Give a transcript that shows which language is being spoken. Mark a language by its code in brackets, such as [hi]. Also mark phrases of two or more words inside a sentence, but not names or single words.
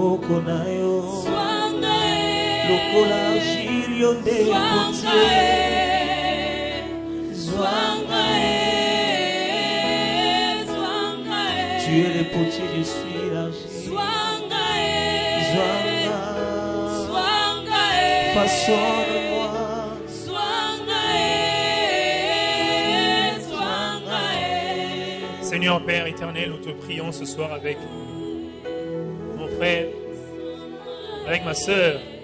[ln] maboko na yo Zwanga lokola argile yo nde potier Zwanga Zwanga [fr] tu es le potier, je suis l'argile [ln] Zwanga [fr] Zwanga façonne-moi Seigneur Père éternel, nous te prions ce soir avec mon frère, avec ma sœur.